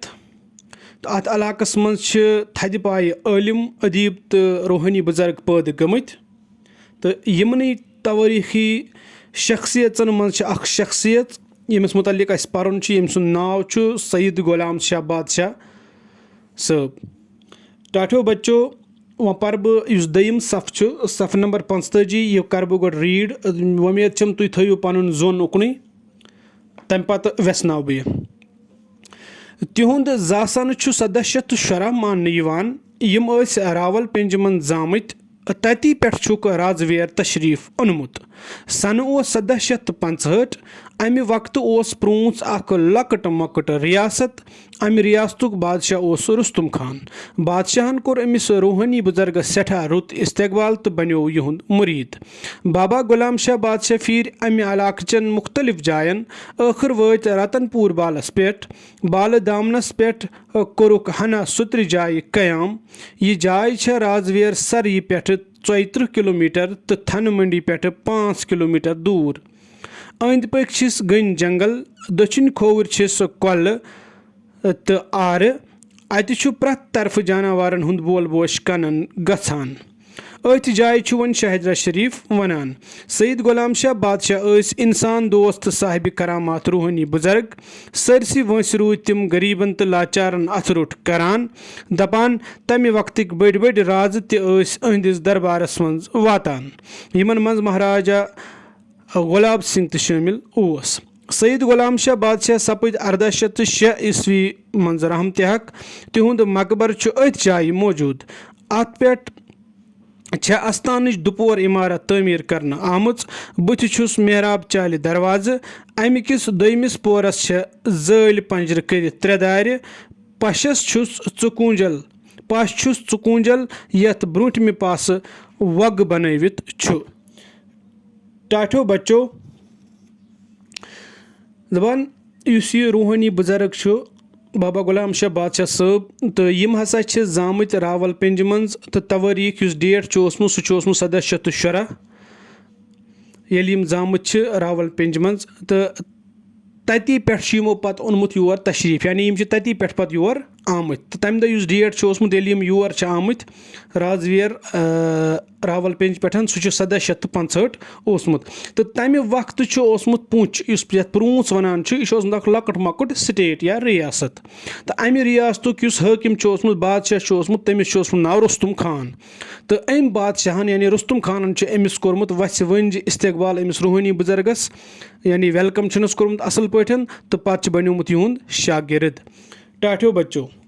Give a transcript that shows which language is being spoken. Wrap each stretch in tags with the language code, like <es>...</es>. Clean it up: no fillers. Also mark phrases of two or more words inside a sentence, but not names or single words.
<ks>तो अत इलाकस मज थद पाय इल्म अदीब तो रूहानी बुजुर्ग पैद गमत। तो यमन तवारीखी शख्सियतन मज अख शख्सियत यमिस मुतल्लिक अस परन यम सुंद नाव सईद गुलाम शाह बादशाह साहब। टाठो बच्चो वह पर बह दयिम सफ सफ नंबर 45 यह कर बह गो रीड। उम्मीद तुम थो पन जोन उकन तम पत वेसनाव बह तिहुंद जासन 1710 मान यम रावल पिंज मन जामत तती पे राजवेर तशरीफ ओनमुत। सन 1765 अमि वक्त प्रोंस अख लकट मकट रियासत। अमि रियासतुक बादशाह रुस्तुम खान। बादशाहन कोर अमिस रूहानी बुजुर्ग सठा रुत इस्तकबाल तो बनो युहुंद मुरीद। बाबा गुलाम शाह बादशाह फिर अमि इलाकचन मुख्तलिफ जायन आखिर वत रतनपुर बालस पे बाल दामनस पे कोरुक हना सुत्र जाय कयाम। यह जाय राजवेर सरी पे 34 किलोमीटर तो थन मंडी पे 5 किलोमीटर दूर। अंद पक गन जंगल दक्षिण खोवर कल तो आर अत प्रत तरफ जानवरन हुंद बोल बोश कनन गछान। अथ जाय वन शाहिदरा शरीफ वनान। सईद गुलाम शाह बादशाह इंसान दोस्त साहिब करामात रूहानी बुजुर्ग सरसी वंस रूद तिम गरीबन तो लाचारन अथ रोट करान दपान तमि वक्त बड़ बड़ राज तहदिस दरबारस मज वातान यमन मज महाराजा गुलाब सिंह तो शामिल ओस। सईद गुलाम शाह बादशाह सपद 1806 ईस्वी मज रहमत हक तिहुंद मकबर अथ जाय मौजूद। अत पे अस्तान दुपोर इमारत तमीर करना आमुच बुथ मेहराब चाल दरवाज। अमिकिस दोयमिस पोरस जाल पंजर कर 3 दार पशस चुकूंजल पश चुकूंजल यथ ब्रोटमि पास वग बनवित। टाठो बच्चो दपान इस रूहानी बुजुर्ग बाबा गुलाम शाह बादशाह साहब तो यम हसा जामत रावल पिंज मज तो तवारीख उस डेट सह 1710 येल यम जामत रावल पिंज मज तो تَتی پٮ۪ٹھ چھِ یِمو پَتہٕ اوٚنمُت یور تشریٖف یعنی یِم چھِ تَتی پٮ۪ٹھ پَتہٕ یور آمٕتۍ تہٕ تَمہِ دۄہ یُس ڈیٹ چھُ اوسمُت ییٚلہِ یِم یور چھِ آمٕتۍ رازویر راولپِنٛج پٮ۪ٹھ سُہ چھُ 1765 اوسمُت تہٕ تَمہِ وقتہٕ چھُ اوسمُت پوٗنٛچھ یُس یَتھ پرٛوٗنٛژ وَنان چھُ یہِ چھُ اوسمُت اَکھ لۄکُٹ مۄکُٹ سٹیٹ یا رِیاست تہٕ اَمہِ رِیاستُک یُس حٲکِم چھُ اوسمُت بادشاہ چھُ اوسمُت تٔمِس چھُ اوسمُت ناو رُستُم خان تہٕ أمۍ بادشاہَن یعنی رُستُم خانَن چھُ أمِس کوٚرمُت وَژھِ ؤنٛجہِ اِستقبال أمِس روٗحٲنی بُزرگَس یعنی ویلکَم چھُنَس کوٚرمُت اَصٕل پٲٹھۍ تہٕ پَتہٕ چھُ بَنیومُت یِہُنٛد شاگِرد ٹاٹھیو بَچو</ks>